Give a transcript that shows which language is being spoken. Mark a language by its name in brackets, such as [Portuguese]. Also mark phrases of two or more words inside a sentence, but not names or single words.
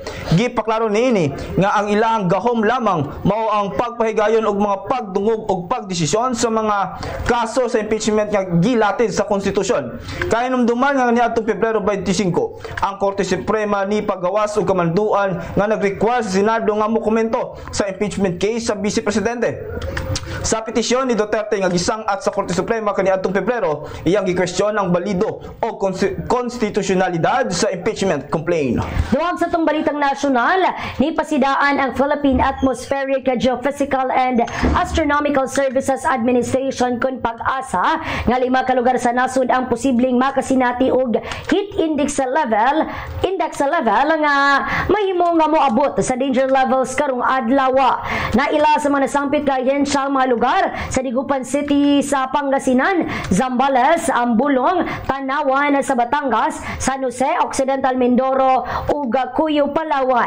[Cebuano] Gipaklaro niini nga ang ilang gahom lamang mao ang pagpahigayon og mga pagdungog og pagdesisyon sa mga kaso sa impeachment nga gilatid sa konstitusyon. Kay numduman nga niadtong Pebrero 25, ang Korte Suprema ni pagawas og kamanduan nga nag-require sa Senado nga mokomento sa impeachment case sa Vice Presidente. Sa petisyon ni Duterte nga gisang-at sa Korte Suprema kaniadtong Pebrero, iyang gikwestiyon ang balido o konstitusyonalidad sa impeachment complaint. Duwag sa tong balitang nasyonal, ni pasidaan ang Philippine Atmospheric, Geophysical and Astronomical Services Administration kun pag-asa nga 5 ka lugar sa nasud ang posibleng makasinati og heat index level nga mahimo nga moabot sa danger levels karong adlaw. Naila sa mga nasampit kayen sa mga lugar sa Digupan City sa Pangasinan, Zambales, Ambulong, Tanawan sa Batangas, San Jose, Occidental Mindoro ug Cuyo, Palawan.